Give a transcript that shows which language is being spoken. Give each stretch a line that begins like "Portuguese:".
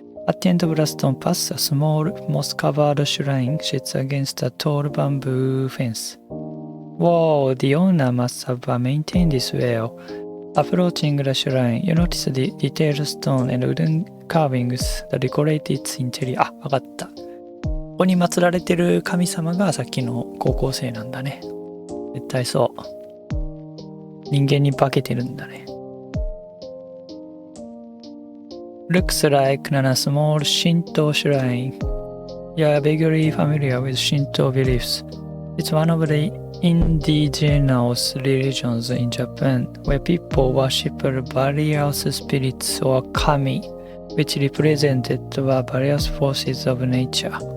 English: At the end of the stone path, a small moss-covered shrine sits against a tall bamboo fence. Whoa, the owner must have maintained this well. Approaching the shrine, you notice the detailed stone and wooden carvings that decorate its interior.
Japanese: わかった。ここに祀られてる神様がさっきの高校生なんだね。絶対そう。人間に化けてるんだね。
English: Looks like a small Shinto shrine. You're vaguely familiar with Shinto beliefs. It's one of the indigenous religions in Japan where people worship various spirits or kami, which represented the various forces of nature.